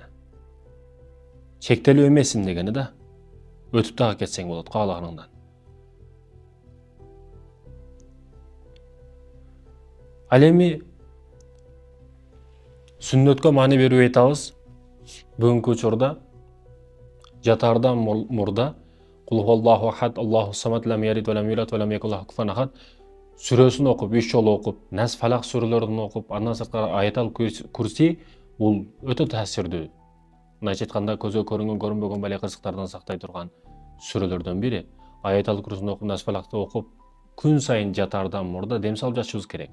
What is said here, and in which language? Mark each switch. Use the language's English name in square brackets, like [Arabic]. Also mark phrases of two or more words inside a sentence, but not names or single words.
[Kyrgyz] Чектелүү эмессиң дегени да. Өтүп дагы кетсең болот каалаганыңдан. Ал эми сүннөткө маани берип айтабыз. Бүгүнкү учурда жатаардан мурда [Arabic] قل هو الله أحد، الله الصمد، لم يلد ولم يولد ولم يكن له كفوا أحد [Kyrgyz] сүрөсүн окуп, 3 жолу окуп, Нас Фалак сүрөлөрүн окуп, андан сырткары Аятал Курси бул өтө таасирдүү. Мындайча айтканда көзгө көрүнгөн, көрүнбөгөн бале кырсыктардан сактай турган сүрөлөрдөн бири. Аятал Курсини окуп, Нас Фалакты окуп, күн сайын жатаардан мурда дем салып жатышыбыз керек.